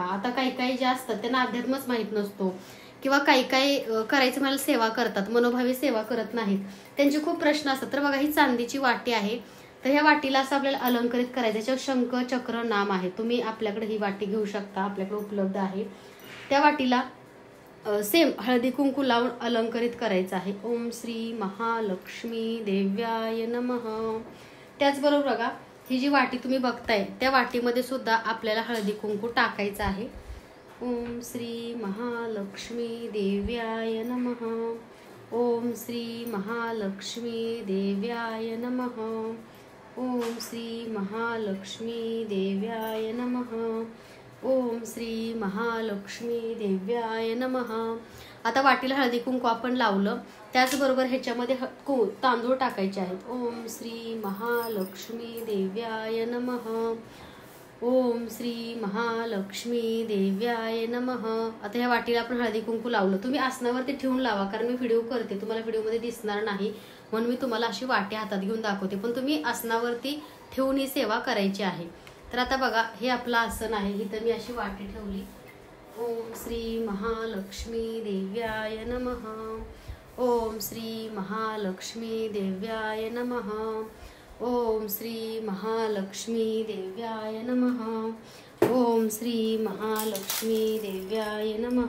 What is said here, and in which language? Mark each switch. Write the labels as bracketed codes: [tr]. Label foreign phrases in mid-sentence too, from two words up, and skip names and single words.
[mr] आता काही काही जे असतात त्यांना अध्यात्मच माहित नसतो किंवा काही काही करायचं मला सेवा करतात मनोभावी सेवा करत नाहीत, त्यांचे खूप प्रश्न असतात. तर बघा ही चांदीची वाटी आहे. तर ह्या वाटीला असं आपल्याला अलंकरित करायचं. याच्यावर शंख चक्र नाम आहे. तुम्ही आपल्याकडे ही वाटी घेऊ शकता, आपल्याकडे उपलब्ध आहे. त्या वाटीला सेम हळदी कुंकू लावून अलंकरित करायचं आहे. [sa] ओम श्री महालक्ष्मी देव्याय नमः. [mr] त्याचबरोबर बघा ही जी वाटी तुम्ही बघताय त्या वाटीमध्ये सुद्धा आपल्याला हळदी कुंकू टाकायचं आहे. [sa] ओम श्री महालक्ष्मी देव्याय नमः. ओम श्री महालक्ष्मी देव्याय नमः. ओम श्री महालक्ष्मी देव्याय नमः. ओम श्री महालक्ष्मी देव्याय नमः. [mr] आता वाटीला हळदी कुंकू आपण लावलं, त्याचबरोबर ह्याच्यामध्ये तांदूळ टाकायचे आहेत. [sa] ओम श्री महालक्ष्मी देव्याय नमः. ओम श्री महालक्ष्मी देव्याय नमः. [mr] आता ह्या वाटीला आपण हळदी कुंकू लावलं. तुम्ही आसनावरती ठेवून लावा, कारण मी व्हिडिओ करते, तुम्हाला व्हिडिओमध्ये दिसणार नाही म्हणून मी तुम्हाला अशी वाटी हातात घेऊन दाखवते, पण तुम्ही आसनावरती ठेवून ही सेवा करायची आहे. तर आता बघा, हे आपलं आसन आहे, इथं मी अशी वाटी ठेवली. [sa] ओम श्री महालक्ष्मी देव्याय नमः. ओम श्री महालक्ष्मी देव्याय नमः. ओम श्री महालक्ष्मी देव्याय नमः. ओम श्री महालक्ष्मी देव्याय नमः.